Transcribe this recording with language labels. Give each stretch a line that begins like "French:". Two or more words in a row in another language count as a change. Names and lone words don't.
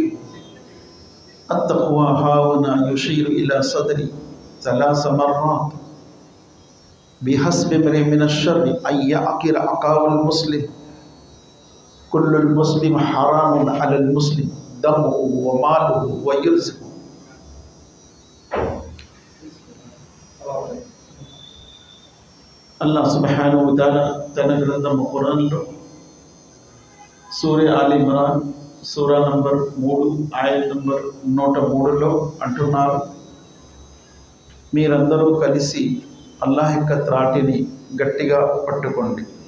Arabic: التقوى هاهنا يشير إلى صدري 3 مرات: بحسب امرئ من الشر أن يحقر أخاه المسلم. كل المسلم حرام على المسلم دمه وماله ويرزقه.
Telugu: అల్లాహ్
Arabic: سبحانه وتعالى
Telugu: తన గ్రంథము ఖురాన్లో సూరా ఆల్ ఇమ్రాన్ సూరా నంబర్ 3 ఆయత్ నంబర్ 103లో అంటున్నారు: మీరందరూ కలిసి అల్లాహ్ యొక్క త్రాటిని గట్టిగా పట్టుకోండి.